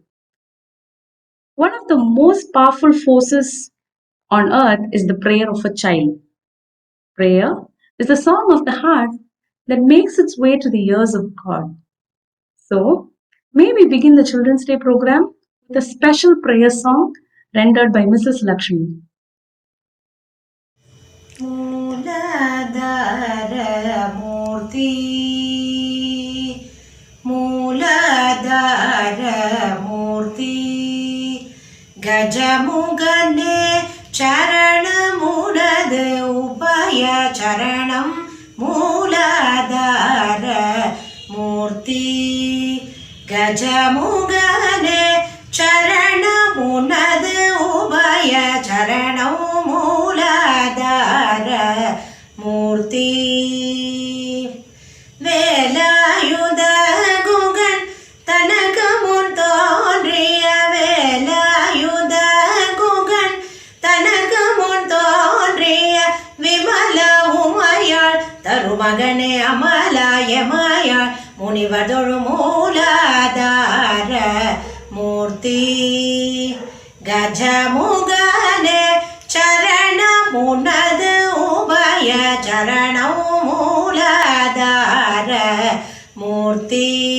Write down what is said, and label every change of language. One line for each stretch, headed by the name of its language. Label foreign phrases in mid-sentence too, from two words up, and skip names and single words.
English: One of the most powerful forces on earth is the prayer of a child. Prayer is the song of the heart that makes its way to the ears of God. So, may we begin the Children's Day program with a special prayer song rendered by Mrs. Lakshmi.
Tamil: மூலாதாரமூர்த்தி மூலாதாரமூர்த்தி கஜமுகனே சரணமுனது உபய சரணம் மூலாதாரமூர்த்தி கஜமுகனே சரணமுனது உபய சரணம் மூலாதாரமூர்த்தி வேலாயுத குகன் தனக்கு முன் தோன்றிய வேலாயுத குகன் தனக்கு முன் தோன்றிய விமல உமையாள் தருமகனே அமலாயமாயாள் முனிவர் தொழு மூலாதார மூர்த்தி கஜமுகனே சரணமுனது உபய சரணம் மூலாதார மூர்த்தி